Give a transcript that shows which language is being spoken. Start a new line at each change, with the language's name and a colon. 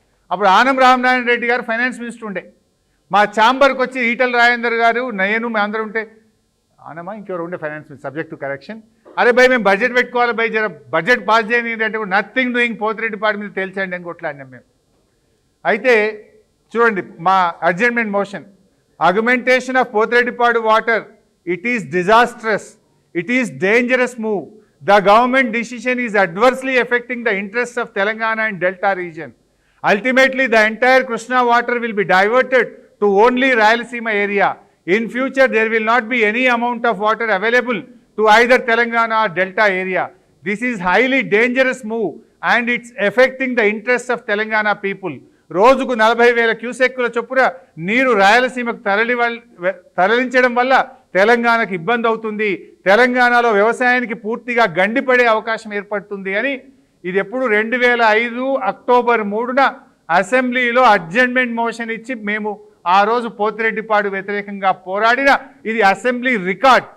Telugu: అప్పుడు ఆనం రామనారాయణ రెడ్డి గారు finance minister ఉండే. మా ఛాంబర్కి వచ్చి ఈటల రాజేందర్ గారు నేను మేమందరూ ఉంటే, ఆనమా ఇంకెవరు ఉండే finance minister,
English: subject to correction,
Telugu: అరే భయ్ మేము బడ్జెట్ పెట్టుకోవాలి భయ్, జర బడ్జెట్ పాస్ చేయని అంటే
English: nothing doing
Telugu: పోతిరెడ్డిపాడు మీద తేల్చండి అని కొట్లాడినాం మేము. అయితే చూడండి మా
English: Adjournment motion, augmentation of Pothireddypadu water, it is disastrous, it is dangerous move, the government decision is adversely affecting the interest of Telangana and delta region. Ultimately, the entire Krishna water will be diverted to only Rayalaseema area. In future, there will not be any amount of water available to either Telangana or Delta area. This is highly dangerous move and it's affecting the interests of Telangana people.
Telugu: రోజుకు 40,000 క్యూసెక్కుల చొప్పున నీరు రాయలసీమకు తరలించడం వల్ల తెలంగాణకు ఇబ్బంది అవుతుంది, తెలంగాణలో వ్యవసాయానికి పూర్తిగా గండిపడే అవకాశం ఏర్పడుతుంది అని ఇది ఎప్పుడు 2005 అక్టోబర్ 3న అసెంబ్లీలో అడ్జర్న్మెంట్ మోషన్ ఇచ్చి మేము ఆ రోజు పోతిరెడ్డిపాడు వ్యతిరేకంగా పోరాడిన ఇది అసెంబ్లీ రికార్డ్.